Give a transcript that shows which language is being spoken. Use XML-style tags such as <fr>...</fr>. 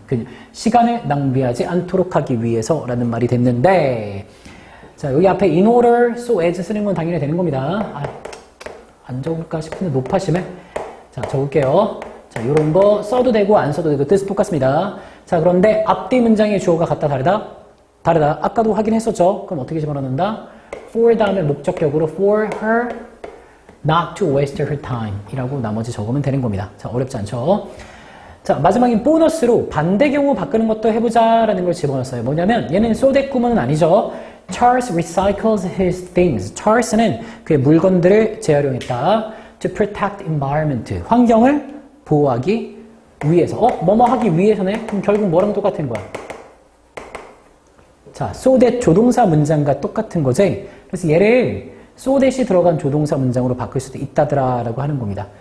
<ko>그 시간을 낭비하지 않도록 하기 위해서라는 말이 됐는데 자, 여기 앞에 in order, so as 쓰는 건 당연히 되는 겁니다. 안 적을까 싶은데 높아심에 자, 적을게요. 자, 요런 거 써도 되고 안 써도 되고 뜻은 똑같습니다. 자, 그런데 앞뒤 문장의 주어가 같다 다르다? 다르다. 아까도 확인했었죠? 그럼 어떻게 집어넣는다? for 다음에 목적격으로</ko> <en>for her not to waste her time</en> <ko>이라고 나머지 적으면 되는 겁니다. 자, 어렵지 않죠? 자, 마지막인 보너스로 반대 경우 바꾸는 것도 해보자 라는 걸 집어넣었어요. 뭐냐면 얘는 so that 구문은 아니죠.</ko> <en>Charles recycles his things.</en> <ko>Charles는 그의 물건들을 재활용했다.</ko> <en>To protect environment.</en> <ko>환경을 보호하기 위해서. 뭐뭐 하기 위해서네? 그럼 결국 뭐랑 똑같은 거야? 자, so that 조동사 문장과 똑같은 거지. 그래서 얘를 so that이 들어간 조동사 문장으로 바꿀 수도 있다더라 라고 하는 겁니다.</ko>